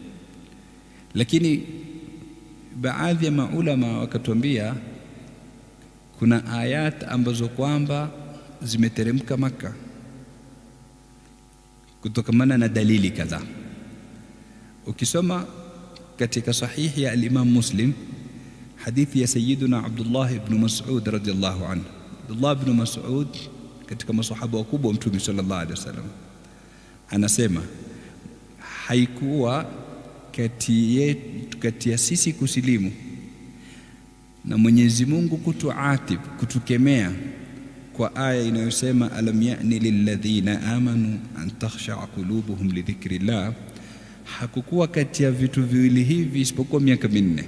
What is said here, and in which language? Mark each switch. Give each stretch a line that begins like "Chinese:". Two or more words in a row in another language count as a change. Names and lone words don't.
Swahili: Lakini baadhi ya maulama wakatuambia kuna ayat ambazo kwamba zimeteremka Makka kutokamana na dalili kadhaa. Ukisoma katika sahihi ya al-Imam Muslim hadithi ya Sayyiduna Abdullah ibn Mas'ud
Arabic: رضي الله عنه.
Swahili: Abdullah ibn Mas'ud katika masahaba wakubwa wa Mtume
Arabic: صلى الله عليه وسلم
Swahili: anasema haikuwa kati ya sisi kusilimu na Mwenyezi Mungu kutuatib, kutukemea kwa aya inayosema
Arabic: ألم يأن للذين آمنوا أن تخشع قلوبهم لذكر الله,
Swahili: hakukuwa kati ya vitu viwili hivi isipokuwa miaka minne.